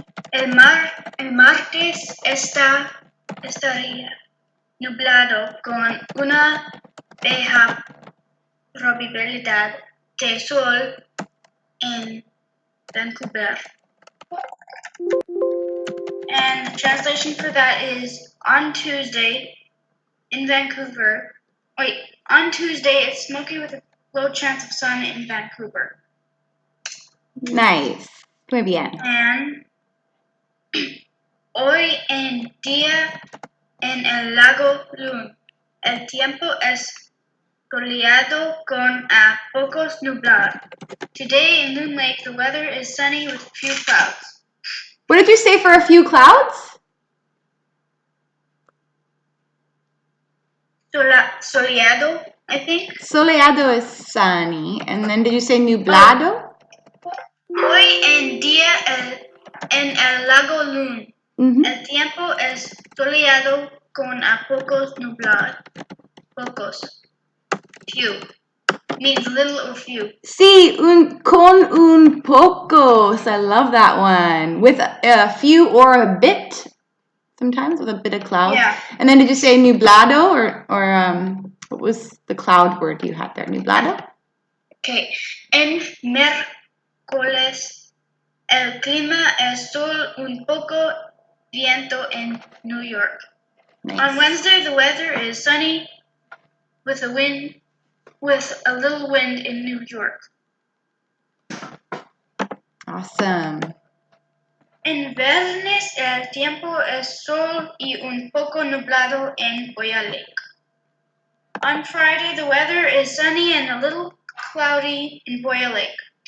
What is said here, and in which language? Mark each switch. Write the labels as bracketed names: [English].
[Spanish] El martes estaría nublado con una baja probabilidad de sol en Vancouver. [English] And the translation for that is on Tuesday in Vancouver. On Tuesday it's smoky with a low chance of sun in Vancouver. [Spanish] Nice. Muy bien. And hoy en día en el lago Loon, el tiempo es soleado con a pocos nublados. [English] Today in Loon Lake, the weather is sunny with a few clouds. What did you say for a few clouds? Soleado, I think. Soleado is sunny. And then did you say nublado? [Spanish] Hoy en día en el lago Loon, Mm-hmm. el tiempo es soleado con a pocos nublados. [English] Pocos. Few. Means little or few. [Spanish] Sí, con un pocos. [English] I love that one. With a few or a bit. Sometimes with a bit of clouds. Yeah. And then did you say nublado or what was the cloud word you had there? [Spanish] Nublado? [English] Okay. [Spanish] En miércoles el clima es sol un poco viento en New York. [English] Nice. On Wednesday the weather is sunny with a little wind in New York. Awesome. [Spanish] En viernes el tiempo es sol y un poco nublado en Boya Lake. [English] On Friday the weather is sunny and a little cloudy in Boya Lake.